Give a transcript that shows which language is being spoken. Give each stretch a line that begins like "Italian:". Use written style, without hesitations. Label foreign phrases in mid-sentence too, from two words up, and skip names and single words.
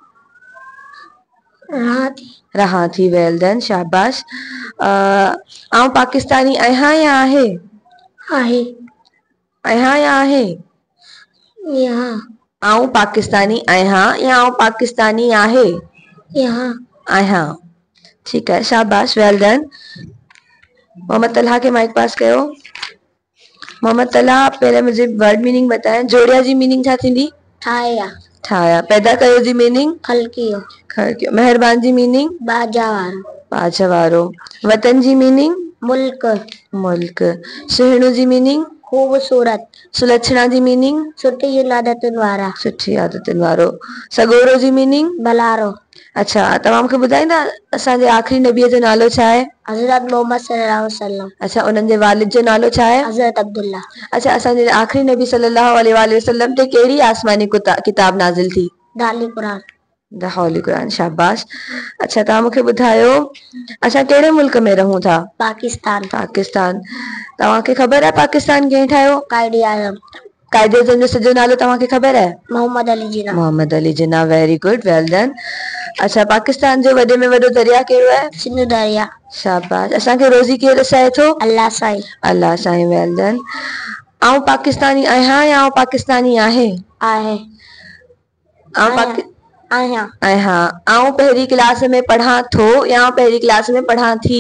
Sindhi: रहां थी,
English: well done,
Sindhi: शाबाश। आउं पाकिस्तानी आहियां या आहे? आहे। आहियां या आहे?
Urdu: یہاں
Sindhi: आऊं पाकिस्तानी आहियां या आऊं पाकिस्तानी आहे?
Urdu: یہاں
Sindhi: आहियां।
Urdu: ٹھیک ہے,
Sindhi: शाबाश,
English: well done.
Urdu: मोहम्मद तलहा
Sindhi: के माइक पास कयो।
Urdu: मोहम्मद तलहा, پہلے مجھے
English: word meaning
Urdu: بتائیں.
Sindhi: जोड़िया जी मीनिंग छा थींदी? ठाया ठाया। पैदा कयो जी मीनिंग? खलकियो खड़कियो। मेहरबान जी मीनिंग? बाजावार पांच वारो। वतन जी मीनिंग? मुल्क मुल्क। सुहिणो जी मीनिंग? खूबसूरत सुलक्षणा जी मीनिंग? सुठी आदतुनि वारा सुठी आदतुनि वारो। सगोरो जी मीनिंग? भलारो। अच्छा, तव्हां मूंखे ॿुधाईंदा असांजे आख़िरी नबीअ जो नालो छा आहे?
Arabic: حضرت محمد صلى الله عليه وسلم.
Sindhi: अच्छा, उन्हनि जे वालिद जो नालो छा आहे? हज़रत अब्दुल्ला। अच्छा, असांजे आख़िरी नबी
Arabic: صلى الله عليه وسلم
Sindhi: ते कहिड़ी आसमानी किताब नाज़िल थी? दाली कुरान।
English: the holy Quran. शाबाश।
Sindhi: अच्छा, तव्हां मूंखे ॿुधायो असां कहिड़े मुल्क में रहूं था? पाकिस्तान। पाकिस्तान। तव्हांखे ख़बर आहे पाकिस्तान कंहिं ठाहियो? कायदे आज़म। कायदे आज़म जो सॼो नालो तव्हांखे ख़बर आहे? मोहम्मद अली जिना।
English: मोहम्मद अली जिना। very good, well done.
Sindhi: अच्छा, पाकिस्तान जो वॾे में वॾो दरिया कहिड़ो आहे? सिंधु दरिया। शाबाश। असांखे रोज़ी केरु रसाए थो? अल्लाह साईं। अल्लाह साईं।
English: well done.
Sindhi: आऊं पाकिस्तानी आहियां या आऊं पाकिस्तानी आहे? आहे। आहियां। आऊं पहिरीं क्लास में पढ़ां थो या आऊं पहिरीं क्लास में पढ़ां थी?